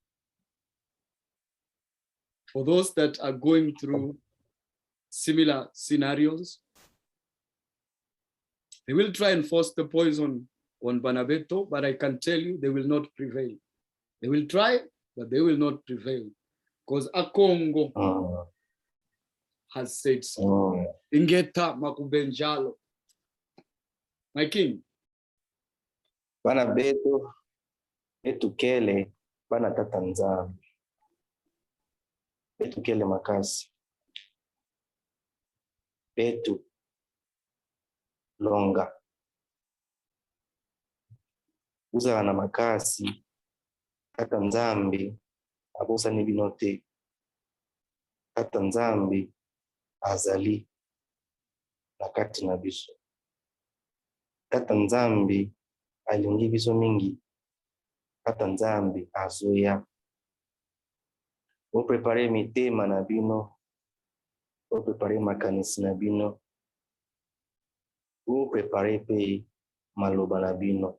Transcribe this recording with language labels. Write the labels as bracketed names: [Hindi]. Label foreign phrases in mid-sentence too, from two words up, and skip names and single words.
[English] For those that are going through similar scenarios, they will try and force the poison on Banabeto, but I can tell you they will not prevail. They will try, but they will not prevail. Because Akongo has said so. [Kongo] Ingeta Makubenjalo. [English] My king. [Kongo] Banabeto, etukele, bana TATA NZAMBI. Etukele makasi. Betu longa. Uza na makasi. [Lingala] TATA NZAMBI abusa nibinote. TATA NZAMBI azali nakati na biso. TATA NZAMBI alingi biso mingi. TATA NZAMBI azoya. [French] Vous préparez [Lingala] mitema na bino. [French] Vous préparez [Lingala] makanisi na bino. [French] Vous préparez [Lingala] pe maloba na bino.